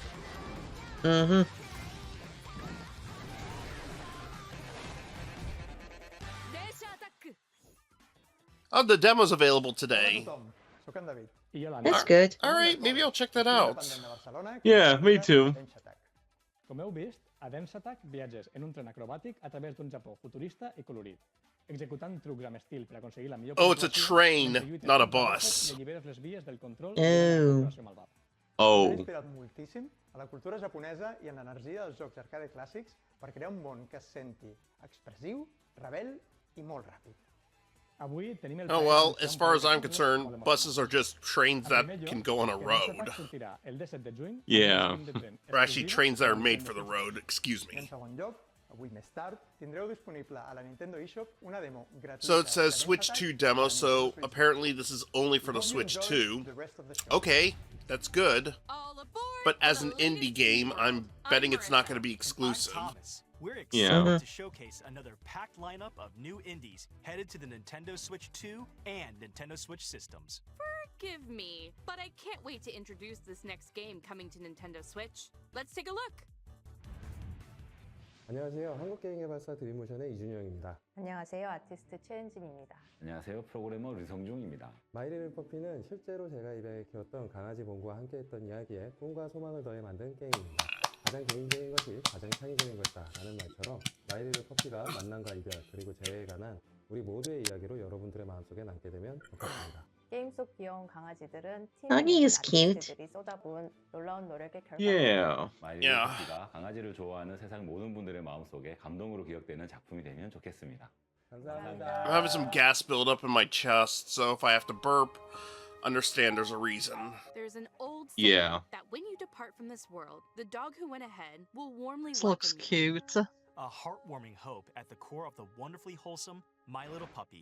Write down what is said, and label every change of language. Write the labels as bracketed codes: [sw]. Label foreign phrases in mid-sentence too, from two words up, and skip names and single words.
[en] Mm-hmm. Oh, the demo's available today. That's good. Alright, maybe I'll check that out. Yeah, me too. [ca] Com heu vist, a Dance Attack viatges en un tren acrobàtic a través d'un Japó futurista i colorit, executant trucs amb estil per aconseguir la millor... [en] Oh, it's a train, not a bus. [ca] I alliberes les vies del control de la corporació malvada. M'he inspirat moltíssim a la cultura japonesa i en l'energia dels jocs arcade clàssics per crear un món que es senti expressiu, rebel i molt ràpid. [en] Oh well, as far as I'm concerned, buses are just trains that can go on a road. Yeah. Or actually, trains that are made for the road, excuse [ca] I en [en] me. [ca] segon lloc, avui més tard, tindreu disponible a la Nintendo eShop una demo gratuïta. [en] So it says Switch 2 demo, so apparently this is only for the Switch 2. Okay, that's good. But as an indie game, I'm betting it's not going to be exclusive. We're Yeah. excited to showcase another packed lineup of new indies headed to the Nintendo Switch 2 and Nintendo Switch systems. Forgive me, but I can't wait to introduce this next game coming to Nintendo Switch. Let's take a look. [ko] 안녕하세요. 한국게임개발사 드림모션의 이준영입니다. 안녕하세요. 아티스트 최은진입니다. 안녕하세요. 프로그래머 류성중입니다. 마이리를 퍼피는 실제로 제가 입양해 키웠던 강아지 봉구와 함께했던 이야기에 꿈과 소망을 더해 만든 게임입니다. 가장 개인적인 것이 가장 창의적인 것이다라는 말처럼 마이리를 퍼피가 만남과 이별 그리고 재회에 관한 우리 모두의 이야기로 여러분들의 마음속에 남게 되면 좋겠습니다. 게임 속 귀여운 강아지들은 [en] Doggy is cute. [ko] 아티스트들이 쏟아부은 놀라운 노력의 결과. [en] Yeah. [ko] 마이리 퍼피가 강아지를 좋아하는 세상 모든 분들의 마음속에 감동으로 기억되는 작품이 되면 좋겠습니다. 감사합니다. [en] I'm having some gas buildup in my chest, so if I have to burp, understand there's a reason. There's an old saying Yeah. that when you depart from this world, the dog who went ahead will warmly This looks welcome you. cute. A heartwarming hope at the core of the wonderfully wholesome My Little Puppy.